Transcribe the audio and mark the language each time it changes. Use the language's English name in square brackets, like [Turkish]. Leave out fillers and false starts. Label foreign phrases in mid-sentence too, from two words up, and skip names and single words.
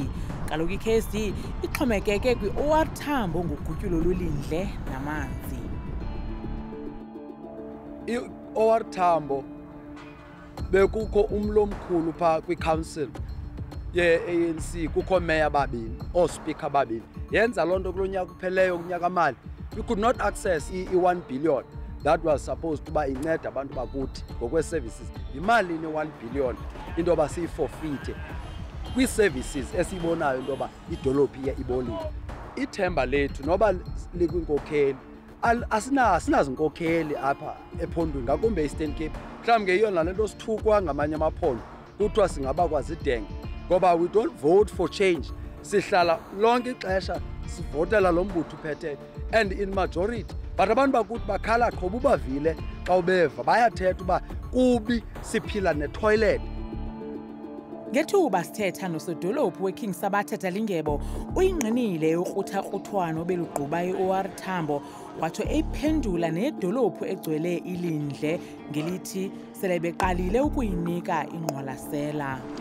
[Xhosa] Kaloku i-KSD ixhomekeke kwi-OR Tambo ngogutyulo lwelindle namanzi. I-OR Tambo bekukho umlo omkhulu phaa kwi-council ye-ANC, kukho meya babini, oospika babini. Yenza loo nto kulo nyaka upheleyo kunyaka mali. [English] We could not access i-1 billion that was supposed to [Xhosa] ba inceda abantu bakuthi ngokwe-services. Yimali ne-1 billion into yoba siyiforfeite kwii-services esiyibonayo into yoba idolophu ibolile. Ithemba lethu noba likwinkokheli, asinazinkokheli apha ephondweni, ngakumbi e-Eastern Cape. Mhlawumbi ngeyona le nto sithukwa ngamanye amaphondo kuthiwa singaba kwazidenge, ngoba [English] we don't vote for change. [Xhosa] Sihlala lonke ixesha sivotela lo mbutho uphetheyo, [English] and in majority but [Xhosa] abantu bakuthi bakhala qho ubavile xa ubeva bayathetha uba kubi siphila netoilet. Ngethuba sithetha nosodolophu weKing Sabatha Dalingebo uyingqinile ukrutha-kruthwano beluqhuba i-OR Tambo, watsho eyiphendula nedolophu egcwele ilindle ngelithi sele beqalile ukuyinika ingqwalasela.